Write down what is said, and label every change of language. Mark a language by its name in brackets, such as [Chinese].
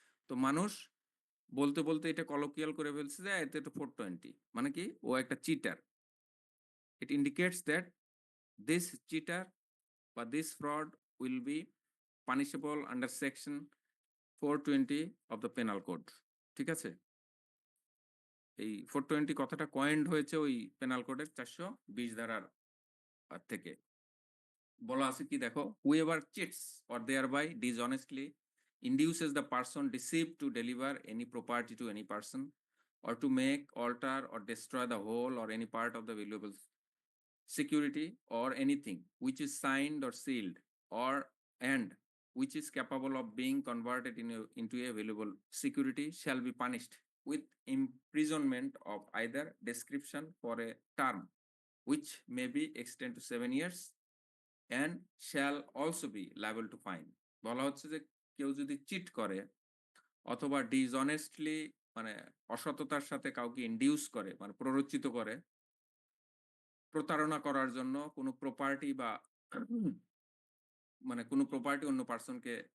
[Bangla] তো মানুষ বলতে বলতে এটা কলোকিয়াল করে ফেলছে যে এতে তো 420, মানে কি ও একটা cheater. [English] It indicates that this cheater বা this fraud will be punishable under section 420 of the penal code. [Bangla] ঠিক আছে? এই 420 কথাটা কয়েন্ড হয়েছে ওই পেনাল কোডের 420 ধারার থেকে। বলা আছে কি দেখো, [English] whoever cheats or thereby dishonestly induces the person deceived to deliver any property to any person or to make, alter or destroy the whole or any part of the valuable security or anything which is signed or sealed or and which is capable of being converted into a valuable security shall be punished with imprisonment of either description for a term which may be extended to 7 years and shall also be liable to fine. [Bangla] বলা হচ্ছে যে কেউ যদি cheat করে অথবা ডিসঅনেস্টলি মানে অসততার সাথে কাউকে ইনডিউস করে মানে প্ররোচিত করে প্রতারণা করার জন্য কোনো প্রপার্টি বা মানে কোনো প্রপার্টি অন্য পার্সনকে